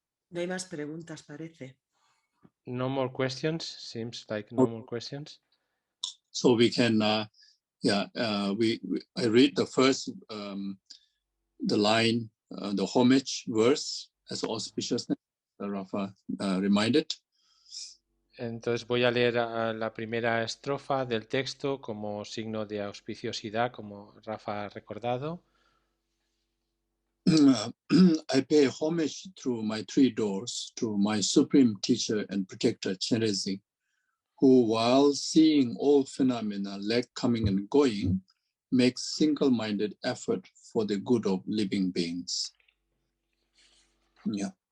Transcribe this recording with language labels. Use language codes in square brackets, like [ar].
[es] No hay más preguntas, parece. [en] No more questions. Seems like no more questions. So we can, I read the first, the line, the homage verse as auspiciousness, Rafa reminded. [es] Entonces voy a leer la primera estrofa del texto como signo de auspiciosidad, como Rafa ha recordado. [en] I pay homage through my three doors to my supreme teacher and protector, Tenzin, who, while seeing all phenomena like coming and going, makes single-minded effort for the good of living beings. Yeah.